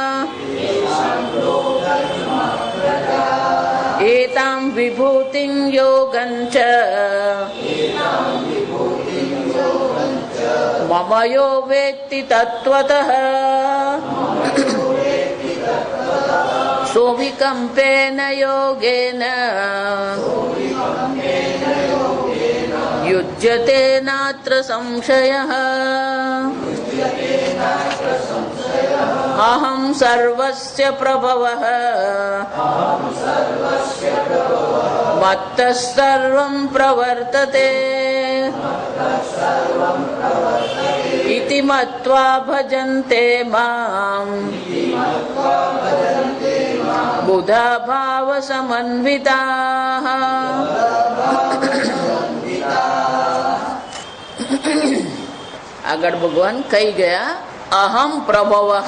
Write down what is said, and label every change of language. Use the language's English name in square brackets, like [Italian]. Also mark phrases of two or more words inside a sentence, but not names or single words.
[Sanskrit] एतां विभूतिं योगञ्च मम यो वेत्ति तत्त्वतः सोऽविकम्पेन योगेन युज्यते नात्र संशयः। अहं सर्वस्य प्रभवः મત્ત સર્વં પ્રવર્તતે ઇતિ મત્વા ભજન્તે મામ બુધા ભાવ સમન્વિતાઃ. [Gujarati] આગળ ભગવાન કહી ગયા [Sanskrit] અહમ પ્રભવઃ.